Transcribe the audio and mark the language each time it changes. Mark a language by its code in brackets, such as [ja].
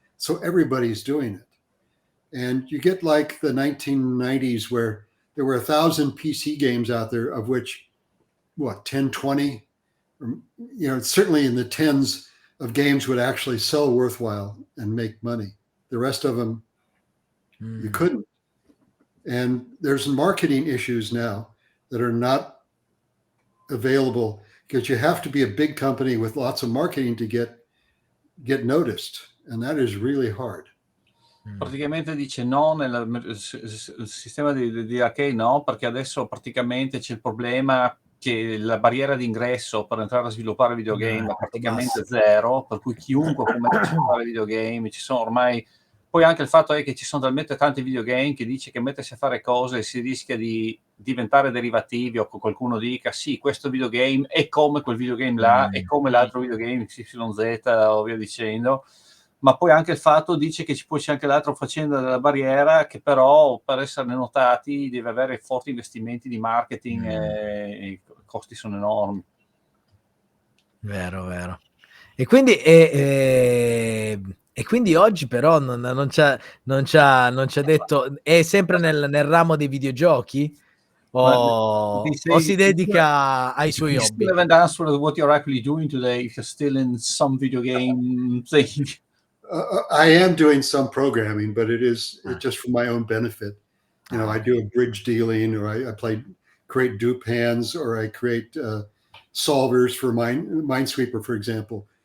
[en] So everybody's doing it. And you get like the 1990s where there were 1,000 PC games out there, of which, 10, 20, or, certainly in the tens of games would actually sell worthwhile and make money. The rest of them, you couldn't. And there's marketing issues now that are not available because you have to be a big company with lots of marketing to get noticed. And that is really hard. [it] Praticamente dice no nel sistema di arcade, no, perché adesso praticamente c'è il problema che la barriera d'ingresso per entrare a sviluppare videogame è praticamente zero, per cui chiunque può mettersi a fare videogame. Ci sono ormai, poi anche il fatto è che ci sono talmente tanti videogame che dice che mettersi a fare cose si rischia di diventare derivativi, o che qualcuno dica sì, questo videogame è come quel videogame là, è come l'altro videogame XYZ o via dicendo. Ma poi anche il fatto dice che poi c'è anche l'altra faccenda della barriera, che però per essere notati deve avere forti investimenti di marketing e i costi sono enormi. Vero. E quindi, e quindi oggi però non ci ha detto, è sempre nel ramo dei videogiochi? o si dedica ai suoi you hobby? [en] still haven't answered what you're actually doing today, if you're still in some video game thing. I am doing some programming, but it's just for my own benefit. I do a bridge dealing, or I create dupe hands, or I create solvers for Minesweeper, for example.